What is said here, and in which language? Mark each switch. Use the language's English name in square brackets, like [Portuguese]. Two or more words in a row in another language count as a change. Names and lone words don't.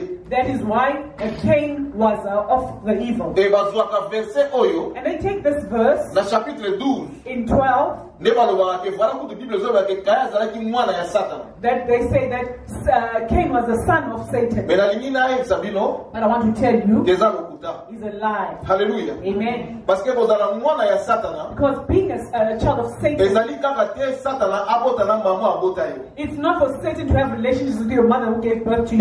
[English] That is why Cain was of the evil. [Lingala] Et bazwaka verset oyo. [English] And they take this verse. [French] Dans chapitre 12. [English] In 12. That they say that Cain was the son of Satan. But I want to tell you, it's a lie. Hallelujah. Amen. Because being a child of Satan, it's not for Satan to have relationships with your mother who gave birth to you.